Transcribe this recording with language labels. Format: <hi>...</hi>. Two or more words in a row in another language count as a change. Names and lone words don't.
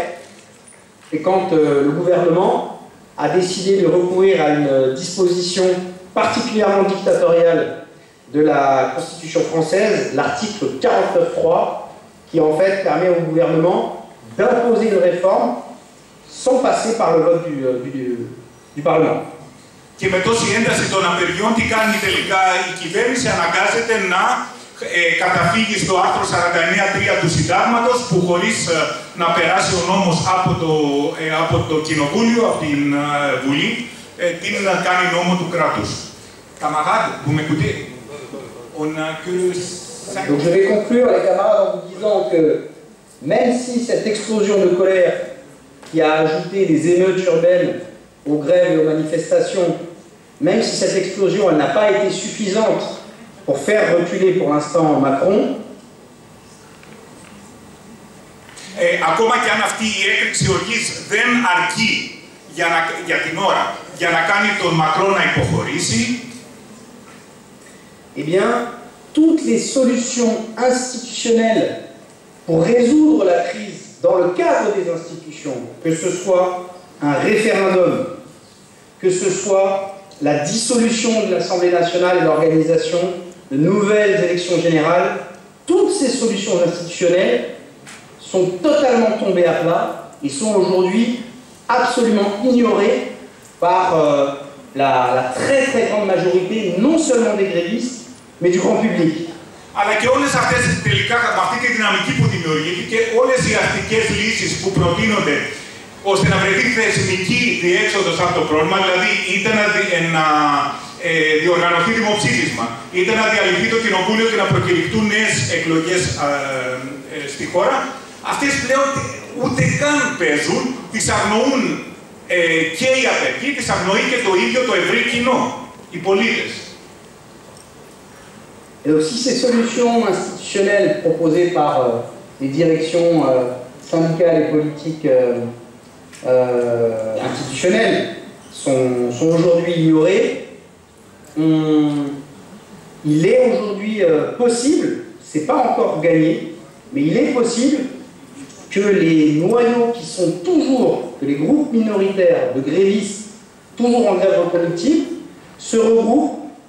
<fr>Et quand le gouvernement a décidé de recourir à une disposition particulièrement dictatoriale de la Constitution française, l'article 49.3, qui en fait permet au gouvernement d'imposer une réforme sans passer par le vote du Parlement.</fr> <el>Και με τόση ένταση των απεργιών, τι κάνει τελικά η κυβέρνηση? Αναγκάζεται να καταφύγει στο άρθρο 49.3 του Συντάγματος, που χωρίς να περάσει ο νόμος από το Κοινοβούλιο, από την Βουλή, την κάνει νόμο του κράτους.</el> <fr>Camarades, vous m'écoutez? On a que 5... Donc je vais conclure, les camarades, en vous disant que même si cette explosion de colère qui a ajouté des émeutes urbaines aux grèves et aux manifestations, même si cette explosion elle n'a pas été suffisante pour faire reculer pour l'instant Macron,</fr> <el>ακόμα και αν αυτή η έκρηξη οργής δεν αρκεί για την ώρα για να κάνει τον Μακρόν να υποχωρήσει,</el> <fr>eh bien, toutes les solutions institutionnelles pour résoudre la crise dans le cadre des institutions, que ce soit un référendum, que ce soit la dissolution de l'Assemblée nationale et l'organisation de nouvelles élections générales, toutes ces solutions institutionnelles sont totalement tombées à plat et sont aujourd'hui absolument ignorées par la très très grande majorité, non seulement des grévistes, mais du grand public.</fr> <el>Αλλά και όλες αυτές τελικά, με αυτή τη δυναμική που δημιουργήθηκε, όλες οι αστικές λύσεις που προτείνονται ώστε να βρεθεί θεσμική διέξοδος από το πρόβλημα, δηλαδή είτε να διοργανωθεί δημοψήφισμα, είτε να διαλυθεί το κοινοβούλιο και να προκηρυχτούν νέες εκλογές στη χώρα, αυτές πλέον ούτε καν παίζουν, τις αγνοούν και οι απεργοί, τις αγνοεί και το ίδιο το ευρύ κοινό, οι πολίτες.</el> <fr>Et donc, si ces solutions institutionnelles proposées par les directions syndicales et politiques institutionnelles sont aujourd'hui ignorées, il est aujourd'hui possible, c'est pas encore gagné, mais il est possible que les noyaux qui sont toujours, que les groupes minoritaires de grévistes, toujours en grève reproductive, se regroupent</fr>